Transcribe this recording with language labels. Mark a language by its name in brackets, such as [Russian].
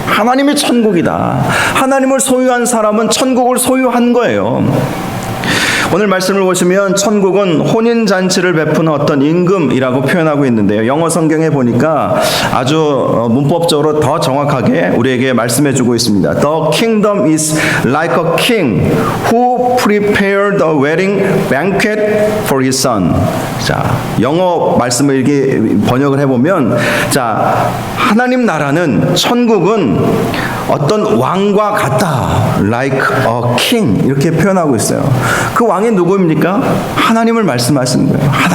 [Korean] 하나님이 천국이다. 하나님을 소유한 사람은 천국을 소유한 거예요. 오늘 말씀을 보시면 천국은 혼인잔치를 베푸는 어떤 임금이라고 표현하고 있는데요. 영어 성경에 보니까 아주 문법적으로 더 정확하게 우리에게 말씀해 주고 있습니다. [English] The kingdom is like a king who prepared a wedding banquet for his son. [Korean] 자, 영어 말씀을 이렇게 번역을 해보면, 자, 하나님 나라는, 천국은 어떤 왕과 같다. [English] Like a king. [Korean] 이렇게 표현하고 있어요. 그 왕이 누구입니까? 하나님을 말씀하시는 거예요.